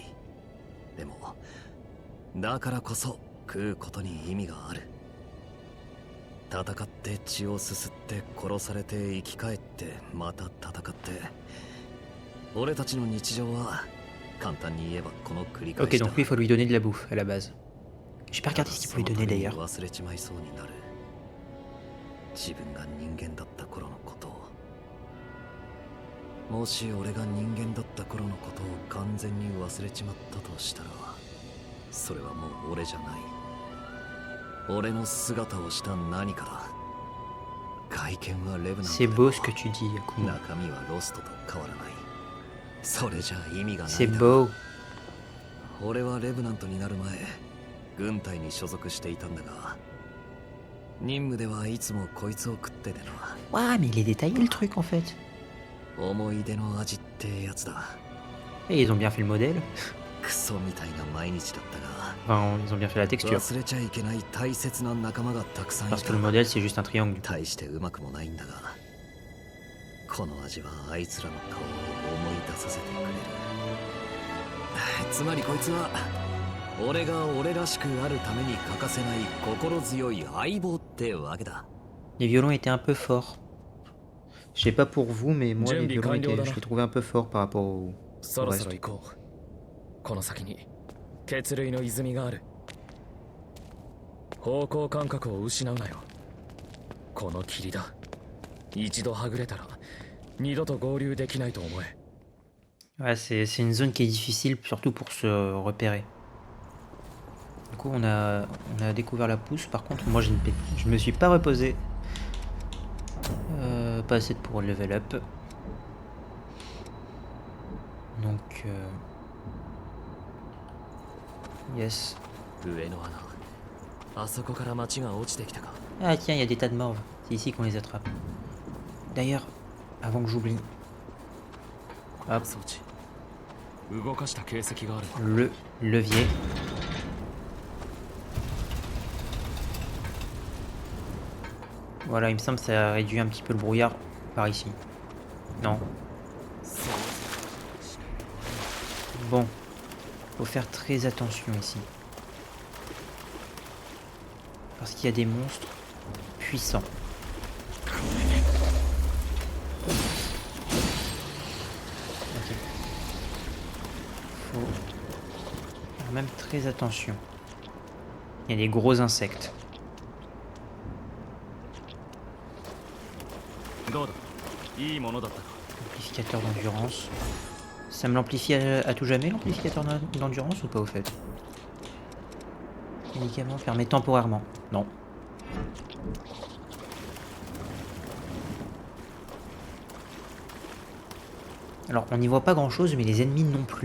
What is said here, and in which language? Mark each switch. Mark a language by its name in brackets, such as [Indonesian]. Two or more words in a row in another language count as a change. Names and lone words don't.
[Japanese] でも、だからこそ食うことに意味がある。戦って血をすすって殺されて生き返ってまた戦って。俺たちの日常は簡単に言えばこの繰り返 [French] Ok, [Japanese] しだ。 [French] donc lui il faut lui donner de la bouffe à la base. J'ai pas regardé ce qu'il faut lui donner d'ailleurs. [Japanese] 忘れちまいそうになる。自分が人間だった頃のことを。もし俺が人間だった頃のことを完全に忘れちまったとしたら、それはもう俺じゃない。俺の姿をした何かだ。外見はレブナント。 [French] C'est beau ce que tu dis, Akuma. [Japanese] 中身はロストと変わらない。それじゃ意味がない。 [French] C'est beau. [Japanese] 俺はレブナントになる前、軍隊に所属していたんだが、任務ではいつもこいつを食っててな。 [French] Ouah, mais il est détaillé le truc en fait. [Japanese] 思い出の味ってやつだ。 [French] Et ils ont bien fait le modèle. [Japanese] クソみたいな毎日だったが、 [French] Enfin, ils ont bien fait la texture. [Japanese] 忘れちゃいけない大切な仲間がたくさんい [French] Parce [Japanese] た。 [French] que le modèle c'est juste un triangle. [Japanese] 大してうまくもないんだが、この味はあいつらの顔を思い出させてくれる。つまりこいつは俺が俺らしくあるために欠かせない心強い相棒ってわけだ。 [French] Les violons étaient un peu forts. Je sais pas pour vous, mais moi les violons je les trouvais un peu forts par rapport au [Japanese] そろそろ行こう。この先に血類の泉がある。方向感覚を失うなよ。この霧だ。一度はぐれたら二度と合流できないと思え。 [French] Ouais, c'est une zone qui est difficile, surtout pour se repérer. Du coup, on a découvert la pousse. Par contre, moi, je me suis pas reposé. Pas assez pour [English] level up. [French] Donc, yes. [Japanese] 上の穴、あそこから町が落ちてきたか。 [French] Ah tiens, il y a des tas de morves. C'est ici qu'on les attrape. D'ailleurs, avant que j'oublie, hop, [Japanese] 装置動かした形跡がある。 [French] le levier. Voilà, il me semble que ça réduit un petit peu le brouillard par ici. Non. Bon, faut faire très attention ici. Parce qu'il y a des monstres puissants. Ok. Faut faire même très attention. Il y a des gros insectes. [Japanese] どうだ、いいものだったか。 [French] Amplificateur d'endurance. Ça me l'amplifie à tout jamais, l'amplificateur d'endurance, ou pas au fait? Médicament fermé temporairement. Non. Alors, on n'y voit pas grand chose, mais les ennemis non plus.